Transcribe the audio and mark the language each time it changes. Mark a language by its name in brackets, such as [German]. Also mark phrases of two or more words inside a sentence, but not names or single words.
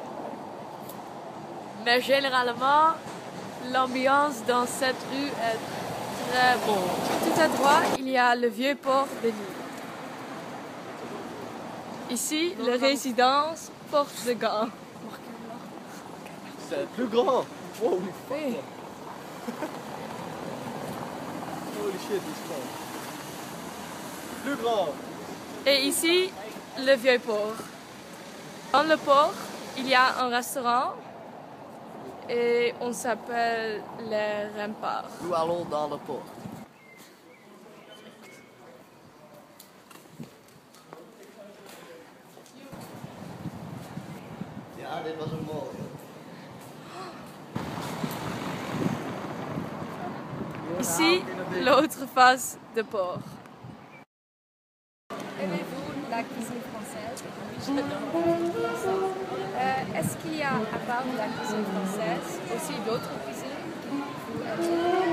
[French] Mais généralement, l'ambiance dans cette rue est très bonne. Tout à droite, il y a le vieux port de Lille. Ici, la résidence Porte de Gand. C'est plus grand. [English] Holy fuck. [French] Oui. [English] Holy shit, it's grand. [French] Plus grand. Et ici, le vieux port. Dans le port, il y a un restaurant et on s'appelle les Remparts. Nous allons dans le port. [Dutch] Ja, dit was een mooi. [French] Ici, l'autre face de port. Aimez-vous la cuisine française? Est-ce qu'il y a, à part la cuisine française, aussi d'autres cuisines que vous aimez?